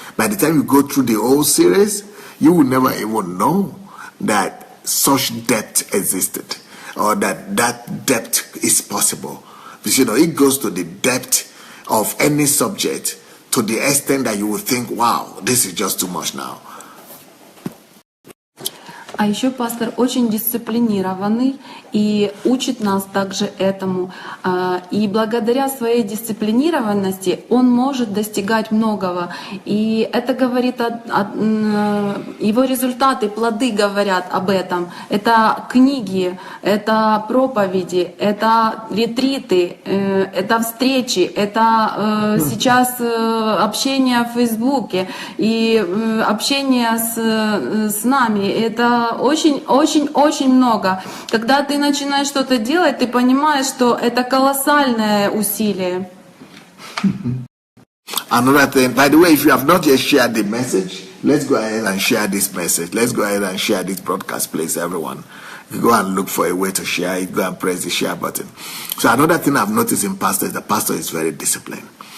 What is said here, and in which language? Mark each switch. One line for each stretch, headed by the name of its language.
English: By the time you go through the whole series, you will never even know that such depth existed, or that depth is possible. Because, it goes to the depth of any subject to the extent that you will think, wow, this is just too much now.
Russian: А еще пастор очень дисциплинированный и учит нас также этому. И благодаря своей дисциплинированности он может достигать многого. И это говорит его результаты, плоды говорят об этом. Это книги, это проповеди, это ретриты, это встречи, это сейчас общение в Фейсбуке и общение с нами. Это очень много. Когда ты начинаешь что-то делать, ты понимаешь, что это колоссальное усилие.
English: Another thing, by the way, if you have not yet shared the message, let's go ahead and share this message. Let's go ahead and share this broadcast, please, everyone. You go and look for a way to share it, go and press the share button. So another thing I've noticed in pastor is the pastor is very disciplined.